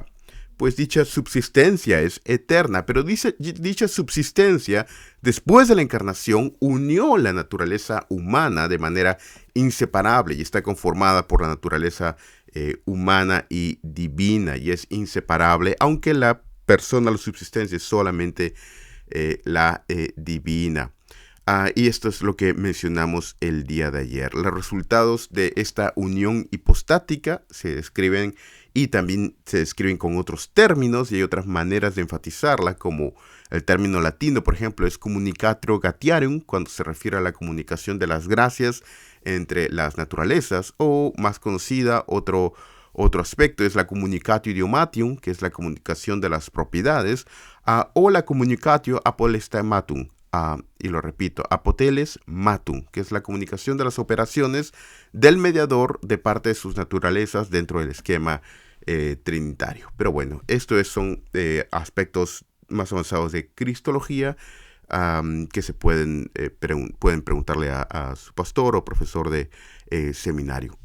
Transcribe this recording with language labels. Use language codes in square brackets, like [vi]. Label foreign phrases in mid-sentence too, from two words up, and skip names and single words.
[es] Pues dicha subsistencia es eterna, pero dicha subsistencia, después de la encarnación, unió la naturaleza humana de manera inseparable y está conformada por la naturaleza humana y divina, y es inseparable, aunque la persona, la subsistencia, es solamente la divina. Y esto es lo que mencionamos el día de ayer. Los resultados de esta unión hipostática se describen y también se describen con otros términos, y hay otras maneras de enfatizarla, como el término latino, por ejemplo, es [la] communicatio gratiarum, [es] cuando se refiere a la comunicación de las gracias entre las naturalezas, o más conocida, otro aspecto es la [la] communicatio idiomatium, [es] que es la comunicación de las propiedades, o la [la] communicatio apolestematum. [es] Y lo repito, [la] apoteles matum, [es] que es la comunicación de las operaciones del mediador de parte de sus naturalezas dentro del esquema trinitario. Pero bueno, estos son aspectos más avanzados de cristología que se pueden preguntarle a su pastor o profesor de seminario.